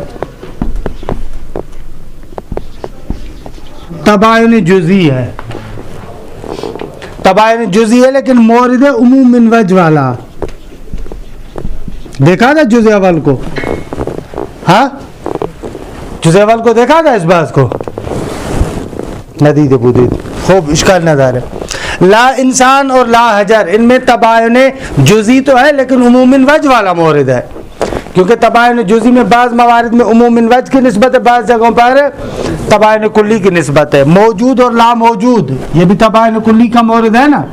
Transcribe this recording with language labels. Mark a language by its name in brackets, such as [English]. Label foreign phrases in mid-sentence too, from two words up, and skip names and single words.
[Urdu] تباین جزئی ہے. تباین جزئی ہے لیکن مورد عموم منوج والا. دیکھا تھا جزء اول کو؟ ہاں جزء اول کو دیکھا تھا اس بات کو؟ [Persian] ندید بودید. [Urdu] خوب اشکال نظر ہے. لا انسان اور لا حجر ان میں تباین جزئی تو ہے لیکن عموم منوج والا مورد ہے, کیونکہ تباین جزئی میں بعض موارد میں عموم منوج کی نسبت ہے, بعض جگہوں پر تباین کلی کی نسبت ہے. موجود اور لا موجود یہ بھی تباین کلی کا مورد ہے نا.